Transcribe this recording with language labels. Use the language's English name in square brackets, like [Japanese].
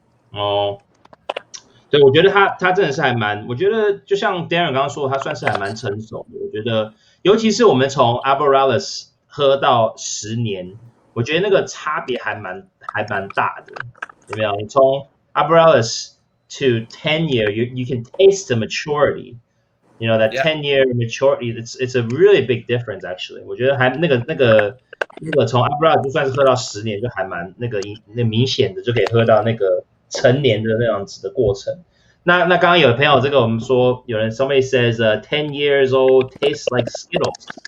[Chinese] 哦。对，我觉得他真的是还蛮，我觉得就像 Darren 刚刚说，他算是还蛮成熟的。我觉得，尤其是我们从 Arborealis 喝到10年，我觉得那个差别还蛮大的，有没有？你从 [English] Arborealis to 10-year, you can taste the maturity. You know that 10-year maturity, it's a really big difference actually. [Chinese] 我觉得还那个从 Arborealis 就算是喝到10年，就还蛮那明显的就可以喝到那个成年的那样子的过程。那刚刚有朋友这个我们说有人 [English] somebody says 10 years old tastes like Skittles.